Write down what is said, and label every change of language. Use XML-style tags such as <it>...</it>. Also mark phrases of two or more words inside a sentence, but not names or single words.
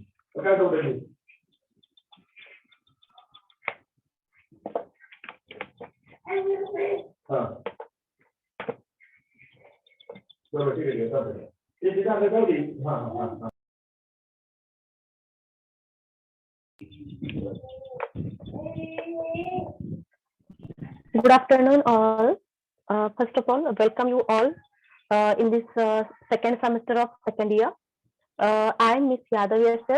<ceb>Pagka daw dali.</ceb> <hi>चलो ठीक है सब है ये दिखा देता हूँ हाँ</hi> <en>Good afternoon, all. First of all, welcome you all in this second semester of second year. I am Miss Yadav SS.</en>